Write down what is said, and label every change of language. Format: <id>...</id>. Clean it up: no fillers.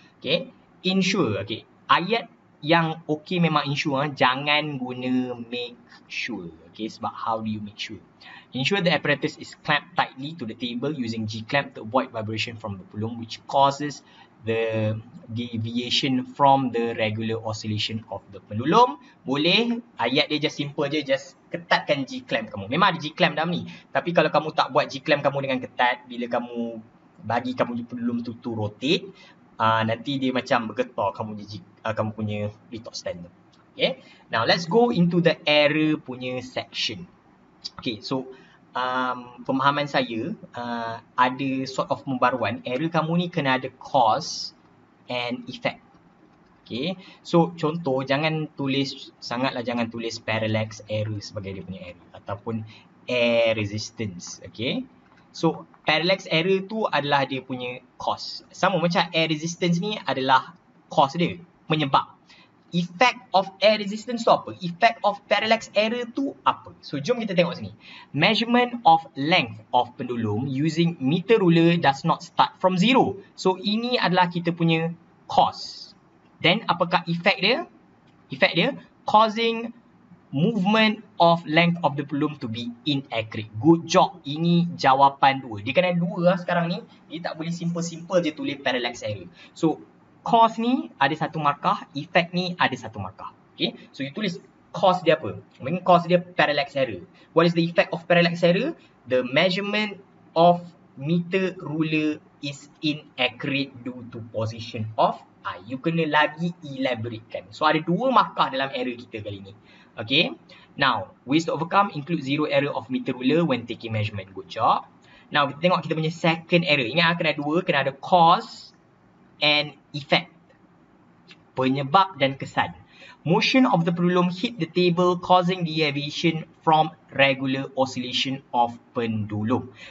<ms>Okay, ensure. Okay, ayat yang okay memang ensure, jangan guna make sure. Okay, sebab</ms> <en>how do you make sure? Ensure the apparatus is clamped tightly to the table using G-clamp to avoid vibration from the pendulum, which causes the deviation from the regular oscillation of the pendulum.</en> <ms>Boleh, ayat dia</ms> <en>just simple je, just</en> <ms>ketatkan G-clamp kamu. Memang ada G-clamp dalam ni, tapi kalau kamu tak buat G-clamp kamu dengan ketat, bila kamu bagi kamu pendulum tu rotate, nanti dia macam bergetar kamu punya retort stand tu.</ms> <en>Okay, now let's go into the error punya section.</en> <ms>Okay, so pemahaman saya ada sort of pembaruan. Error kamu ni kena ada cause and effect. Okay, so contoh, jangan tulis parallax error sebagai dia punya error ataupun air resistance. Okay, so parallax error tu adalah dia punya cause. Sama macam air resistance ni adalah cause dia, penyebab.</ms> <en>Effect of air resistance tu apa? Effect of parallax error tu apa?</en> <ms>So jom kita tengok sini.</ms> <en>Measurement of length of pendulum using meter ruler does not start from zero.</en> <ms>So ini adalah kita punya cause. Then apakah effect dia?</ms> <en>Effect dia causing movement of length of the pendulum to be inaccurate. Good job.</en> <ms>Ini jawapan 2. Dia kena 2 lah sekarang ni. Dia tak boleh simple-simple je tulis parallax error. So cause ni ada 1 markah, effect ni ada 1 markah. Okay, so you tulis cause dia apa? Mungkin cause dia parallax error.</ms> <en>What is the effect of parallax error? The measurement of meter ruler is inaccurate due to position of eye.</en> <ms>You kena lagi elaboratekan. So ada 2 markah dalam error kita kali ni.</ms> <en>Okay, now ways to overcome include zero error of meter ruler when taking measurement. Good job.</en> <ms>Now kita tengok kita punya second error. Ingat kena 2, kena ada cause and effect. penyebab dan kesan.</ms> <en>Motion of the pendulum hit the table causing deviation from regular oscillation of pendulum.</en>